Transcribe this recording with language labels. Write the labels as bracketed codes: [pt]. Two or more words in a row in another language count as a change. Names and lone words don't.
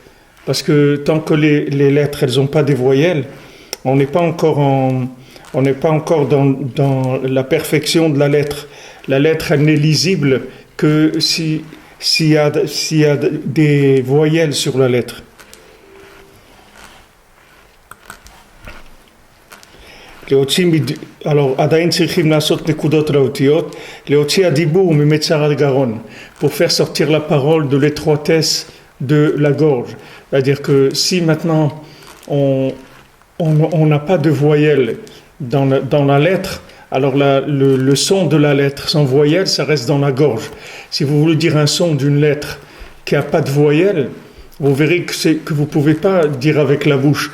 [fr] Parce que tant que les lettres, elles n'ont pas des voyelles, on n'est pas encore dans la perfection de la lettre. La lettre, elle n'est lisible que s'il y a des voyelles sur la lettre. Alors, [he] עדיין צריכים לעשות נקודות לאותיות, להוציא הדיבור ממצר הגרון, [fr] pour faire sortir la parole de l'étroitesse de la gorge. C'est-à-dire que si maintenant on n'a pas de voyelle dans la lettre, alors le son de la lettre sans voyelle, ça reste dans la gorge. Si vous voulez dire un son d'une lettre qui n'a pas de voyelle, vous verrez que vous ne pouvez pas dire avec la bouche.